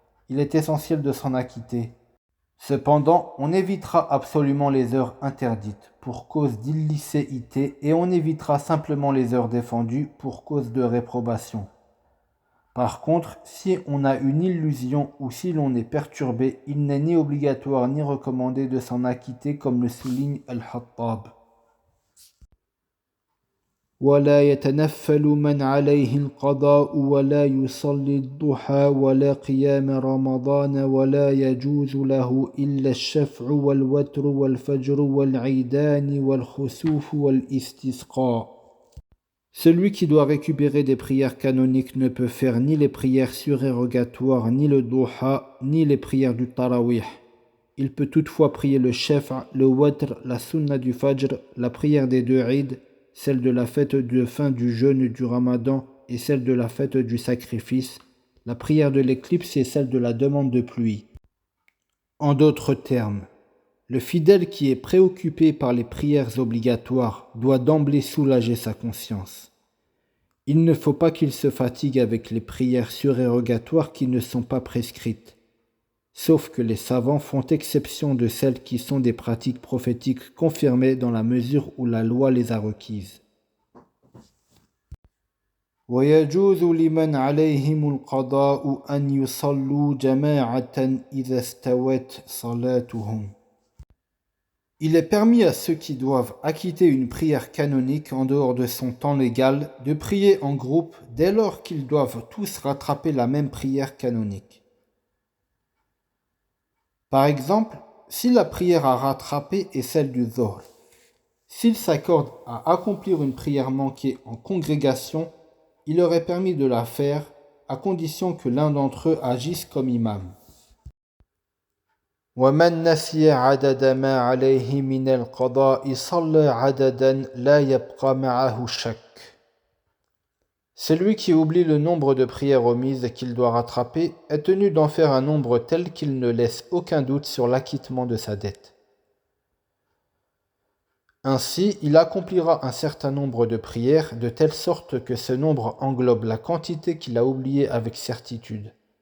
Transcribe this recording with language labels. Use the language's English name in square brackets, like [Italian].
[French] Il est essentiel de s'en acquitter. Cependant, on évitera absolument les heures interdites pour cause d'illicéité et on évitera simplement les heures défendues pour cause de réprobation. Par contre, si on a une illusion ou si l'on est perturbé, il n'est ni obligatoire ni recommandé de s'en acquitter comme le souligne Al-Hattab. [Arabic] ولا يتنفل من عليه القضاء ولا يصلي الضحى ولا قيام رمضان ولا يجوز له إلا الشفع والوتر والفجر والعيدان والخسوف والاستسقاء. [French] Celui qui doit récupérer des prières canoniques ne peut faire ni les prières surérogatoires, ni le duha, ni les prières du tarawih. Il peut toutefois prier le shaf', le watr, la sunna du fajr, la prière des deux Eid, celle de la fête de fin du jeûne du ramadan et celle de la fête du sacrifice, la prière de l'éclipse et celle de la demande de pluie. En d'autres termes, le fidèle qui est préoccupé par les prières obligatoires doit d'emblée soulager sa conscience. Il ne faut pas qu'il se fatigue avec les prières surérogatoires qui ne sont pas prescrites, sauf que les savants font exception de celles qui sont des pratiques prophétiques confirmées dans la mesure où la loi les a requises. [Arabic] ويجوز لمن عليهم القضاء أن يصلوا جماعة إذا استوت صلاتهم. [French] Il est permis à ceux qui doivent acquitter une prière canonique en dehors de son temps légal de prier en groupe dès lors qu'ils doivent tous rattraper la même prière canonique. Par exemple, si la prière à rattraper est celle du Dhuhr, s'ils s'accordent à accomplir une prière manquée en congrégation, il leur est permis de la faire à condition que l'un d'entre eux agisse comme imam. [Arabic] ومن نسي عدد ما عليه من القضاء صلى عددا لا يبقى معه شك. [French] Celui qui oublie le nombre de prières omises qu'il doit rattraper est tenu d'en faire un nombre tel qu'il ne laisse aucun doute sur l'acquittement de sa dette. Ainsi, il accomplira un certain nombre de prières de telle sorte que ce nombre englobe la quantité qu'il a oubliée avec certitude.